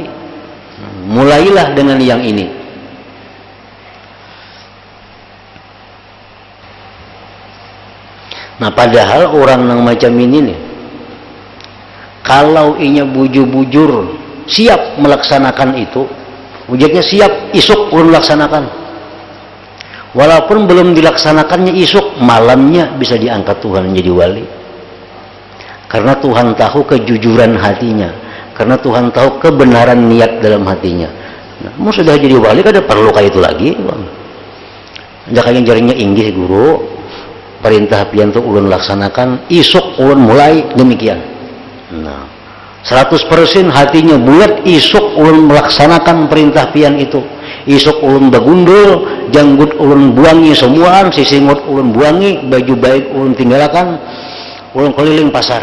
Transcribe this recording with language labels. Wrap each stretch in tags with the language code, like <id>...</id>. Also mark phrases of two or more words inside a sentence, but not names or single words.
<id>Mulailah dengan yang ini.</id> <bjn>Nah padahal orang yang macam ini nih, kalau inya bujur-bujur siap melaksanakan itu, wujudnya siap, isuk belum melaksanakan.</bjn> <id>Walaupun belum dilaksanakannya isuk, malamnya bisa diangkat Tuhan menjadi wali. Karena Tuhan tahu kejujuran hatinya, karena Tuhan tahu kebenaran niat dalam hatinya.</id> <bjn>Nah, mau sudah jadi wali kada perlu kayak itu lagi. Jangan jarinya inggih guru, perintah pian itu ulun laksanakan, isuk ulun mulai demikian. Nah, 100% hatinya bulat, isuk ulun melaksanakan perintah pian itu. Isuk ulun bagundul, janggut ulun buangi semuaan, sisingut ulun buangi, baju baik ulun tinggalkan, ulun keliling pasar.</bjn>